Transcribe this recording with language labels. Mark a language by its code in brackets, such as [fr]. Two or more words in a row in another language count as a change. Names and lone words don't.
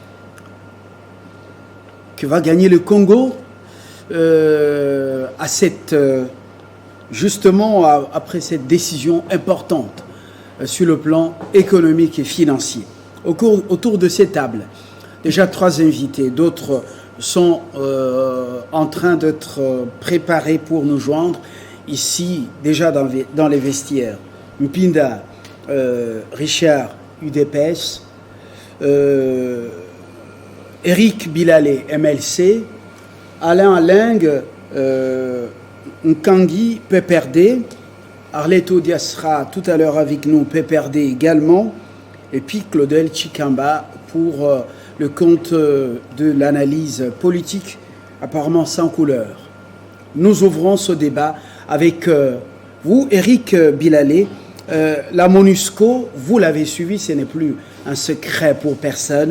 [fr] Que va gagner le Congo justement après cette décision importante sur le plan économique et financier. Autour de ces tables, déjà 3 invités, d'autres sont en train d'être préparés pour nous joindre ici, déjà dans les vestiaires. Mpinda, Richard, UDPS, Eric Bilalé, MLC, Alain Aling, Nkangi, PPRD, Arleto Diasra tout à l'heure avec nous, PPRD également, et puis Claudel Chikamba pour le compte de l'analyse politique apparemment sans couleur. Nous ouvrons ce débat avec vous, Eric Bilalé. La MONUSCO, vous l'avez suivi, ce n'est plus un secret pour personne.